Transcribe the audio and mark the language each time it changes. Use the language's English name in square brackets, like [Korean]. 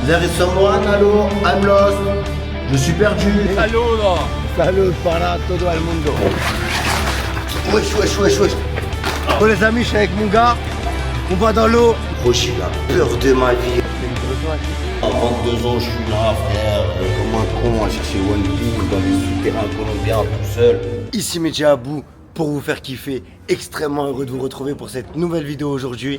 [English] There is someone, hello, I'm lost. [French] Je suis perdu. [Spanish] Saludo. Salut para todo el mundo. [French] Wesh. Oh les amis, je suis avec mon gars. On va dans l'eau. Oh, j'ai la peur de ma vie. À 22 ans, je suis là, frère, comme un con, à chercher One Piece dans les souterrains colombiens tout seul. Ici Medja Abou pour vous faire kiffer. Extrêmement heureux de vous retrouver pour cette nouvelle vidéo aujourd'hui.